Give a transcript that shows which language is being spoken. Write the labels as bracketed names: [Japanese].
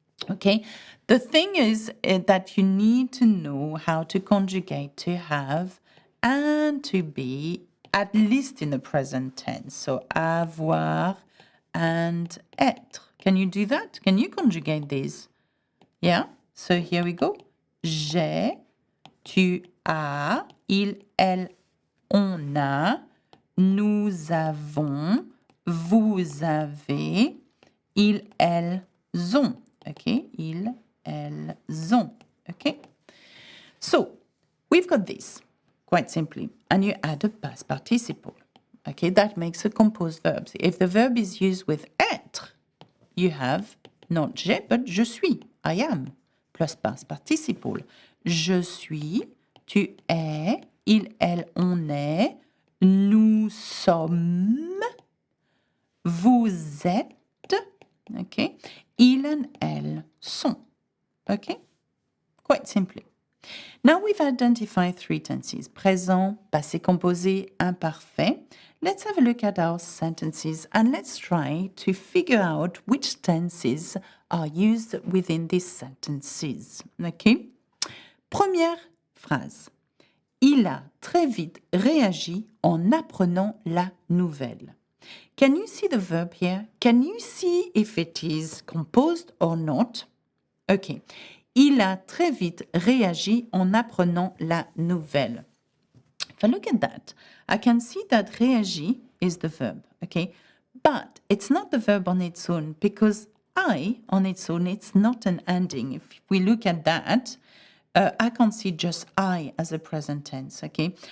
[English] Okay, the thing is that you need to know how to conjugate to have and to be, at least in the present tense. So avoir and être. Can you do that? Can you conjugate these? Yeah, so here we go. [French] J'ai, tu as, il, elle, on a, nous avons, vous avez, ils, elles ont. Okay, ils, elles ont. [English] Okay, so we've got this quite simply, and you add a past participle. Okay, that makes a composed verb. If the verb is used with être, you have not j'ai, but je suis, I am, plus past participle. [French] Je suis, tu es, il, elle, on est, nous sommes, vous êtes, okay, il and elles sont, okay, quite simply. [English] Now we've identified three tenses, présent, passé composé, imparfait. Let's have a look at our sentences and let's try to figure out which tenses are used within these sentences, okay? [French] Première phrase. Il a très vite réagi en apprenant la nouvelle. [English] Can you see the verb here? Can you see if it is composed or not? Okay. [French] Il a très vite réagi en apprenant la nouvelle. [English] If I look at that, I can see that réagi is the verb, okay? But it's not the verb on its own because I on its own, it's not an ending. If we look at that, I can't see just I as a present tense, okay?